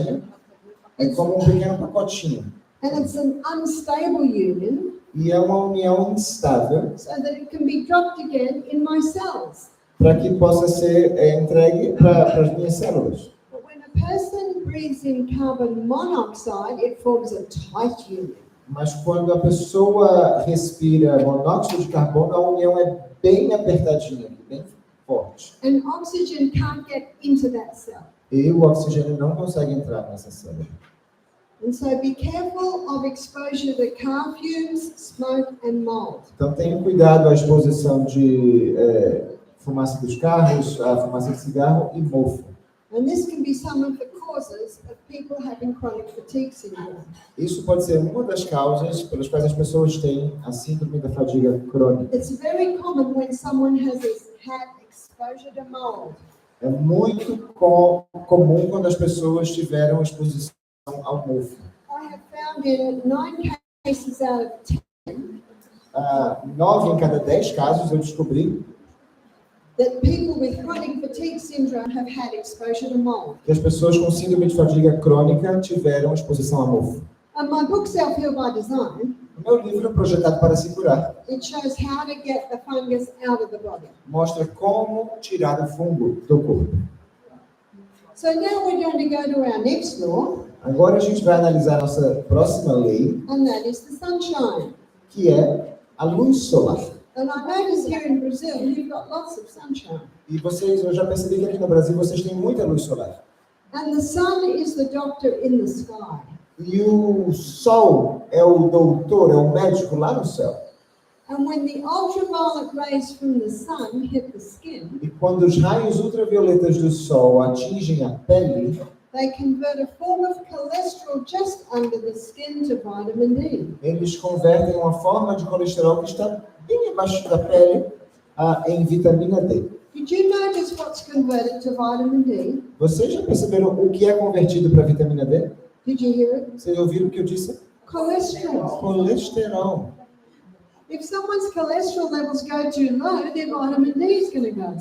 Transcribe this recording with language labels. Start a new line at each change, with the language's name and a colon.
Portuguese: oxigênio, é como um pequeno pacotinho.
English: and it's an unstable union,
Portuguese: E é uma união instável
English: so that it can be dropped again in my cells.
Portuguese: para que possa ser entregue para as minhas células.
English: But when a person breathes in carbon monoxide, it forms a tight union.
Portuguese: Mas quando a pessoa respira monóxido de carbono, a união é bem apertadinha, bem forte.
English: And oxygen can't get into that cell.
Portuguese: E o oxigênio não consegue entrar nessa célula.
English: And so be careful of exposure to car fumes, smoke and mold.
Portuguese: Então tenham cuidado à exposição de fumaça dos carros, a fumaça de cigarro e mofo.
English: And this can be some of the causes of people having chronic fatigue syndrome.
Portuguese: Isso pode ser uma das causas pelas quais as pessoas têm a síndrome da fadiga crônica.
English: It's very common when someone has had exposure to mold.
Portuguese: É muito comum quando as pessoas tiveram exposição ao mofo.
English: I have found in 9 cases out of 10
Portuguese: 9 em cada 10 casos eu descobri
English: that people with chronic fatigue syndrome have had exposure to mold.
Portuguese: que as pessoas com síndrome de fadiga crônica tiveram exposição a mofo.
English: And my book, Self-Heal by Design,
Portuguese: O meu livro, Projetado para Se Curar,
English: it shows how to get the fungus out of the body.
Portuguese: mostra como tirar o fungo do corpo.
English: So now we're going to go to our next law,
Portuguese: Agora a gente vai analisar a nossa próxima lei,
English: and that is the sunshine.
Portuguese: que é a luz solar.
English: And I notice here in Brazil, you've got lots of sunshine.
Portuguese: E vocês, eu já percebi que aqui no Brasil vocês têm muita luz solar.
English: And the sun is the doctor in the sky.
Portuguese: E o sol é o doutor, é o médico lá no céu.
English: And when the ultraviolet rays from the sun hit the skin,
Portuguese: E quando os raios ultravioletas do sol atingem a pele,
English: they convert a form of cholesterol just under the skin to vitamin D.
Portuguese: eles convertem uma forma de colesterol que está bem abaixo da pele em vitamina D.
English: Did you notice what's converted to vitamin D?
Portuguese: Vocês já perceberam o que é convertido para vitamina D?
English: Did you hear it?
Portuguese: Vocês ouviram o que eu disse?
English: Cholesterol.
Portuguese: Colesterol.
English: If someone's cholesterol levels go too low, their vitamin D is going to go up.